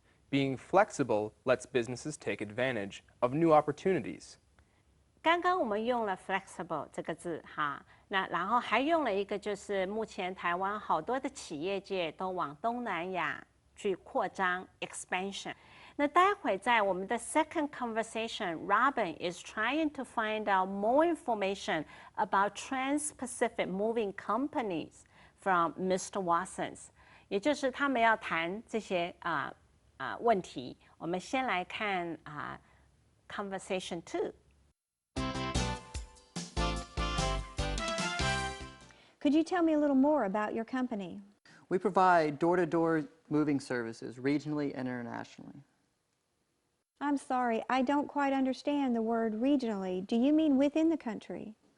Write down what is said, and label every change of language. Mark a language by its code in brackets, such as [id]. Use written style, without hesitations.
[en] Being flexible lets businesses take advantage of new opportunities. [zh] 刚刚我们用了 flexible 这个字哈，那然后还用了一个，就是目前台湾好多的企业界都往东南亚去扩张 expansion。那待会在我们的 [en] second conversation, Robin is trying to find out more information about Trans-Pacific moving companies from Mr. [zh] Watson's， 也就是他们要谈这些问题。我们先来看conversation 2。 [en] Could you tell me a little more about your company? We provide door-to-door moving services regionally and internationally. I'm sorry, I don't quite understand the word regionally. Do you mean within the country?